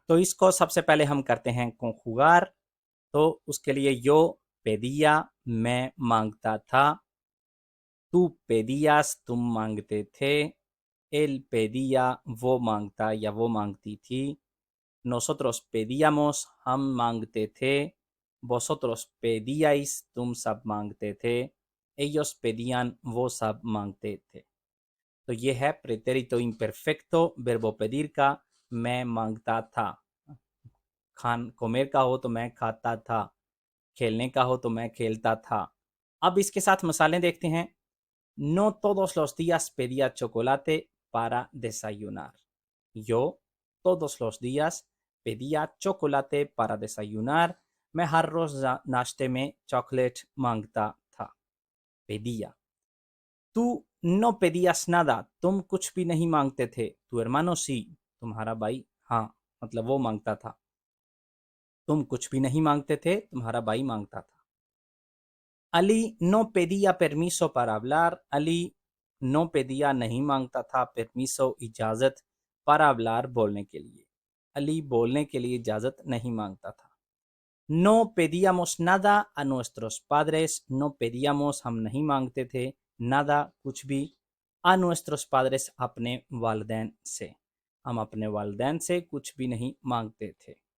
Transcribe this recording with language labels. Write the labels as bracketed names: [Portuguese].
[Hindi] तो इसको सबसे पहले हम करते हैं conjugar। तो उसके लिए [Spanish] yo pedía, [Hindi] मैं मांगता था, [Spanish] tú pedías, [Hindi] तुम मांगते थे, [Spanish] él pedía, [Hindi] वो मांगता या वो मांगती थी, [Spanish] nosotros pedíamos, [Hindi] हम मांगते थे, [Spanish] vosotros pedíais, [Hindi] तुम सब मांगते थे, [Spanish] ellos pedían, [Hindi] वो सब मांगते थे। तो ये है प्रेटेरितो इम्परफेक्टो वर्बो पेdir का, मैं मांगता था। कोमेर का हो तो मैं खाता था, खेलने का हो तो मैं खेलता था। अब इसके साथ मसाले देखते हैं। [Spanish] No todos los días pedía chocolate para desayunar। Yo todos los días pedía chocolate para desayunar, [Hindi] मैं हर रोज नाश्ते में चॉकलेट मांगता था। [Spanish] pedía, tú no pedías nada, [Hindi] तुम कुछ भी नहीं मांगते थे। [Spanish] tu hermano sí, [Hindi] तुम्हारा भाई हाँ, मतलब वो मांगता था। तुम कुछ भी नहीं मांगते थे, तुम्हारा भाई मांगता था। [Spanish] अली no pedía permiso para hablar, अली no pedía [Hindi] नहीं मांगता था [Spanish] permiso इजाजत para hablar [Hindi] बोलने के लिए। अली बोलने के लिए इजाजत नहीं मांगता था। [Spanish] No pedíamos nada a nuestros padres, no pedíamos [Hindi] हम नहीं मांगते थे, nada कुछ भी, [Spanish] a nuestros padres [Hindi] अपने वालिदैन से, हम अपने वालिदैन से कुछ भी नहीं मांगते थे।